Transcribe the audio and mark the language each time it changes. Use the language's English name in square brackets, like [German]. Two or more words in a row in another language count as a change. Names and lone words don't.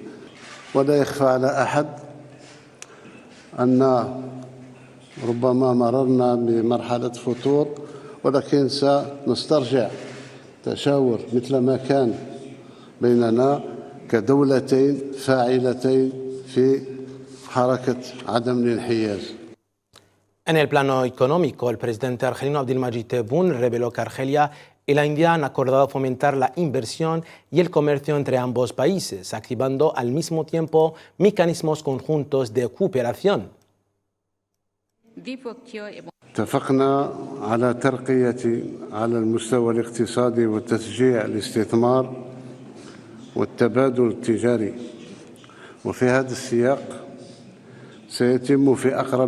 [Arabic] ولا يخفى على أحد أن ربما مررنا بمرحلة فتور، ولكن سنسترجع تشاور مثل ما كان بيننا كدولتين فاعلتين في حركة عدم الانحياز. [Spanish] En el plano económico, el presidente argelino Abdelmadjid Tebboune reveló que Argelia y la India han acordado fomentar la inversión y el comercio entre ambos países, activando al mismo tiempo mecanismos conjuntos de cooperación. [Arabic] اتفقنا على ترقية على المستوى الاقتصادي وتشجيع الاستثمار والتبادل التجاري، وفي هذا السياق سيتم في أقرب